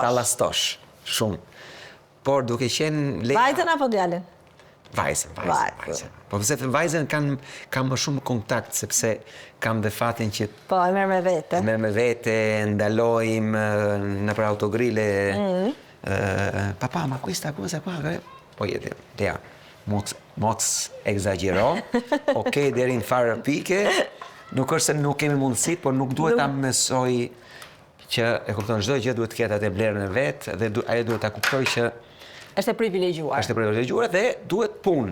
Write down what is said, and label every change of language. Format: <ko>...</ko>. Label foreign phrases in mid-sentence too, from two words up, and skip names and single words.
<sq>Ta llastosh, shumë. Por duke qenë Vajzën apo djalin? Vajzën. Po pse vajzën kam më shumë kontakt, sepse kam dhe fatin që... Po, e merr me vete. Merr me vete, ndalojmë nëpër autogrile.</sq> <it>Papà, ma questa cosa qua... Poi Lea,</it> <sq>mos exagero, ok, deri në farë pike, nuk është se nuk kemi mundësi, por nuk duhet ta mësoj që, e kupton, çdo gjë duhet të ketë atë vlerën e vet, dhe ajo duhet ta kuptoj që është e privilegjuar. Është e privilegjuar dhe duhet punë.</sq>